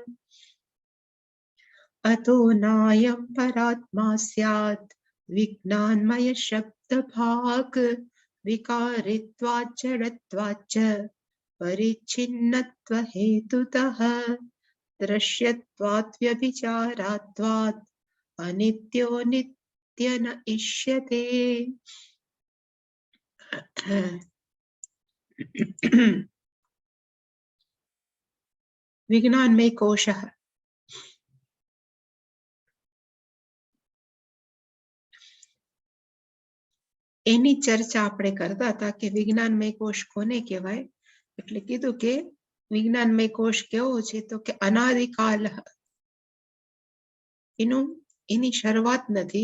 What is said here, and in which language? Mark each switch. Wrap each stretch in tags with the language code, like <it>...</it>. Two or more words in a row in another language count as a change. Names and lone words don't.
<sa>अतो नायं परात्मा स्यात् विज्ञानमय शब्दभाक् विकारित्वाच्च जडत्वाच्च परिच्छिन्नत्वहेतुतः दृश्यत्वात् व्यभिचारात्वात् अनित्यो नित्य न इष्यते। विज्ञानमय कोशः</sa> <gu>એની ચર્ચા આપણે કરતા હતા કે વિજ્ઞાનમય કોશ કોને કહેવાય, એટલે કીધું કે વિજ્ઞાનમય કોશ કેવો છે તો કે અનાદિકાલ એની શરૂઆત નથી.</gu>